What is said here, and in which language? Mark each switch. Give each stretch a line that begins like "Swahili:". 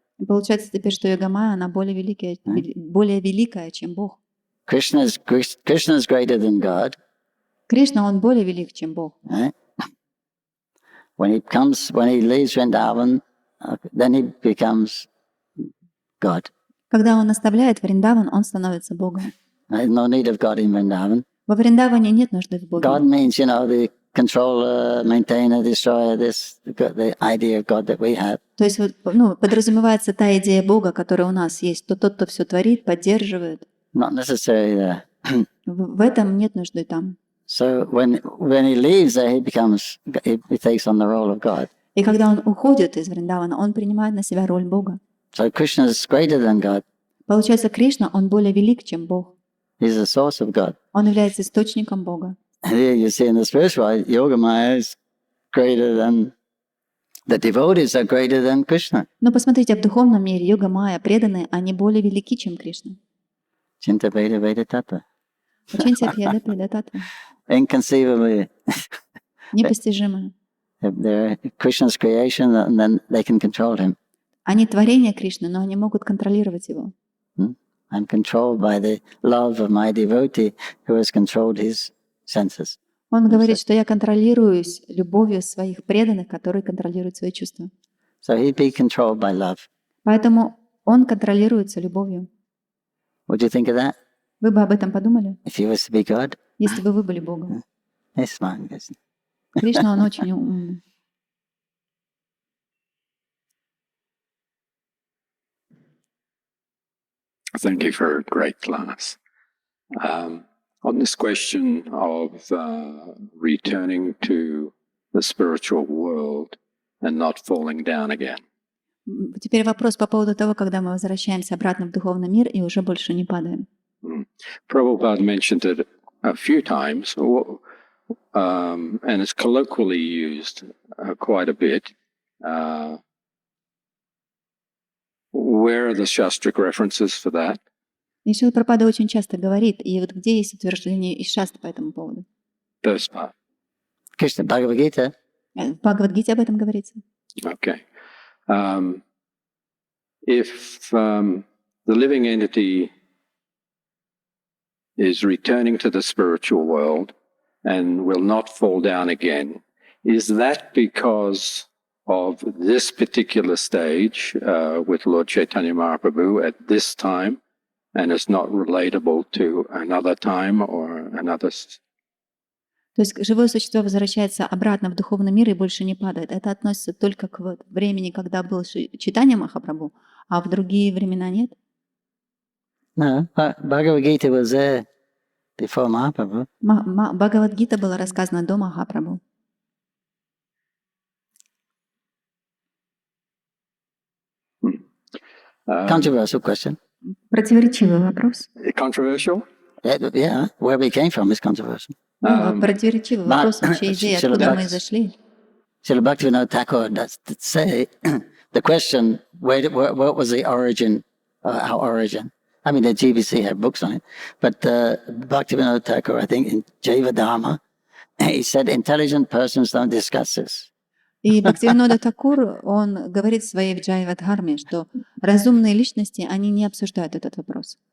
Russian: И получается теперь, что Йога Майя, она более великая, чем Бог.
English: Krishna's greater than God.
Russian: Кришна, он более велик, чем Бог.
English: Right? When he leaves Vrindavan, then he becomes God.
Russian: Когда он оставляет Вриндаван, он становится Богом.
English: There's no need of God in Vrindavan.
Russian: Во Вриндаване нет нужды в Боге.
English: God means, the controller, maintainer, destroyer, the idea of God that we have.
Russian: То есть подразумевается та идея Бога, которая у нас есть, тот, кто все творит, поддерживает.
English: Not necessarily there.
Russian: В этом нет нужды там.
English: So when he leaves there, he takes on the role of God.
Russian: И когда он уходит из Вриндавана, он принимает на себя роль Бога.
English: So Krishna is greater than God.
Russian: Получается, Кришна, он более велик, чем Бог.
English: He's the source of God.
Russian: Он является источником Бога.
English: And here you see in the spiritual life, Yoga Maya is greater than the devotees are greater than Krishna.
Russian: Но посмотрите, в духовном мире Йога Майя, преданные, они более велики, чем Кришна.
Sanskrit: Chinta Veda Veda Tattva.
Russian: Учимся Беда Педа Татва.
English: Inconceivably.
Russian: Непостижимо.
English: They're Krishna's creation, and then they can control him.
Russian: Они творения Кришны, но они могут контролировать его.
English: I'm controlled by the love of my devotee who has controlled his senses.
Russian: Он говорит, что я контролируюсь любовью своих преданных, которые контролируют свои чувства.
English: So he'd be controlled by love.
Russian: Поэтому он контролируется любовью.
English: What do you think of that?
Russian: Вы бы об этом подумали,
English: If he was to be God?
Russian: если бы вы были Богом?
English: He's smart, isn't
Russian: Кришна, он очень умный.
English: Thank you for a great class. On this question of returning to the spiritual world and not falling down again.
Russian: Теперь вопрос по поводу того, когда мы возвращаемся обратно в духовный мир и уже больше не падаем.
English: Prabhupada mentioned it a few times, and it's colloquially used quite a bit. Where are the Shastric references for that?
Russian: И Шрила Прабхупада очень часто говорит, и вот где есть утверждение из шасты по этому поводу?
English: First part. Krishna Bhagavad Gita.
Russian: В Бхагавад-гите об этом говорится.
English: Okay. If the living entity is returning to the spiritual world and will not fall down again, is that because of this particular stage with Lord Caitanya-Mahaprabhu at this time, and it's not relatable to another time or another...
Russian: То есть живое существо возвращается обратно в духовный мир и больше не падает. Это относится только к времени, когда был Чайтанья Махапрабху, а в другие времена нет?
English: No, Bhagavad Gita was there before Mahaprabhu.
Russian: Бхагавад-гита была рассказана до Махапрабху.
English: Controversial question.
Russian: Противоречивый вопрос.
English: Controversial? Yeah, where we came from is controversial.
Russian: Противоречивый вопрос вообще идеи, откуда мы зашли.
English: Srila Bhaktivinoda Thakur does say the question, what was the origin, our origin? I mean, the GBC have books on it, but Bhaktivinoda Thakur, I think, in Jaiva Dharma, he said intelligent persons don't discuss this.
Russian: И Бхактивинода Такур, он говорит в своей Джайва-дхарме, что разумные личности, они не обсуждают этот вопрос.